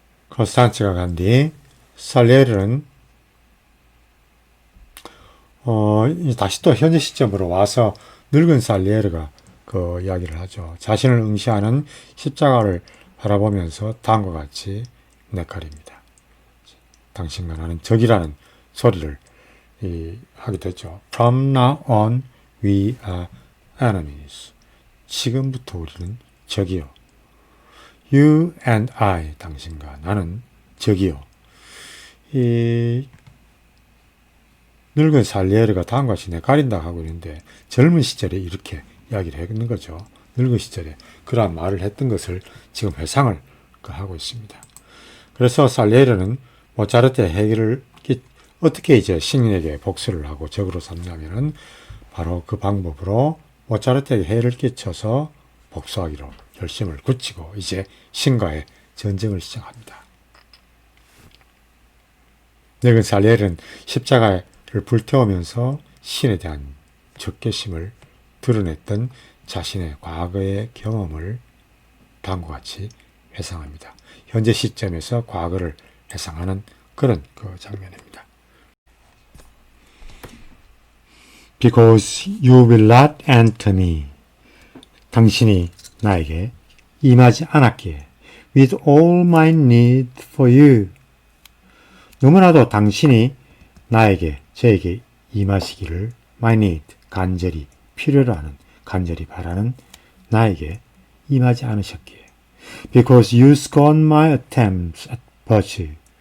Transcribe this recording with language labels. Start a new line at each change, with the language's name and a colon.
Korean: 컨스탄체가 간 뒤 살리에르는 다시 또 현재 시점으로 와서 늙은 살리에르가 이야기를 하죠. 자신을 응시하는 십자가를 바라보면서 다음과 같이 내카립니다. 당신과 나는 적이라는 소리를 하게 되죠.
English: From now on we are enemies.
Korean: 지금부터 우리는 적이요.
English: You and I,
Korean: 당신과 나는 적이요. 이 늙은 살리에르가 다음과 같이 내가린다 하고 있는데 젊은 시절에 이렇게 이야기를 했는 거죠. 늙은 시절에 그러한 말을 했던 것을 지금 회상을 하고 있습니다. 그래서 살리에르는 모차르트의 해결을 어떻게 이제 신에게 복수를 하고 적으로 삼냐면은 바로 그 방법으로 모차르트에게 해를 끼쳐서 복수하기로 결심을 굳히고 이제 신과의 전쟁을 시작합니다. 늙은 살리에리는 십자가를 불태우면서 신에 대한 적개심을 드러냈던 자신의 과거의 경험을 다음과 같이 회상합니다. 현재 시점에서 과거를 회상하는 그런 그 장면입니다.
English: Because you will not enter me.
Korean: 당신이 나에게 임하지 않았기에.
English: With all my need for you.
Korean: 너무나도 당신이 나에게, 저에게 임하시기를
English: my need,
Korean: 간절히 필요로 하는, 간절히 바라는 나에게 임하지 않으셨기에.
English: Because you scorn my attempts at virtue.